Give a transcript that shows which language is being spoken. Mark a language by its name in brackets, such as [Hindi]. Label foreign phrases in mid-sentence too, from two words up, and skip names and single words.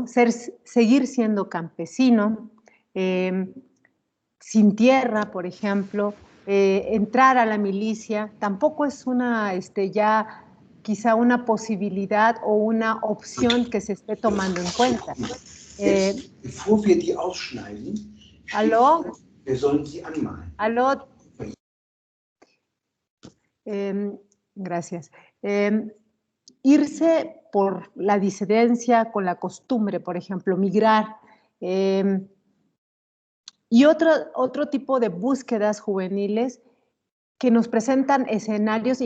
[Spanish] Seguir siendo campesino, sin tierra, por ejemplo, entrar a la milicia, tampoco es una, ya quizá una posibilidad o una opción que se esté tomando en cuenta. [German] Bevor wir die ausschneiden, [Spanish] ¿Aló? [German] wir sollen sie anmalen. [Spanish] ¿Aló? Gracias. Irse por la disidencia con la costumbre, por ejemplo, migrar. Y otro tipo de búsquedas juveniles que nos presentan escenarios y